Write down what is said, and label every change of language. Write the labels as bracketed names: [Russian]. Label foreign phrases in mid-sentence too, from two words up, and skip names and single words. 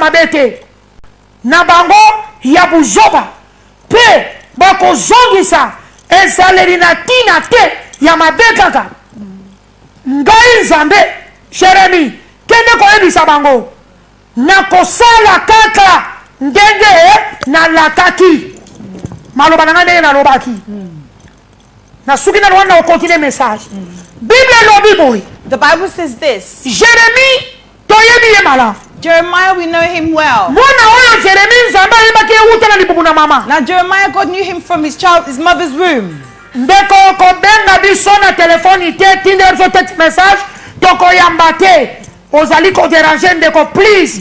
[Lingala] mabe te na bango ya buzoba pe bakozongisa ezaleli na tina te ya mabe kaka ngai Nzambe Jeremi kende koyebisa bango nakosala kaka ndenge nalakaki maloba na ngai ndenge nalobaki nasuki na lwana okontinue message Bible elobi boye. [English] The Bible says this. [Lingala] Jeremi toyebi ye malamu. [English] Jeremiah, we know him well. Now Jeremiah, God knew him from his mother's womb. Please,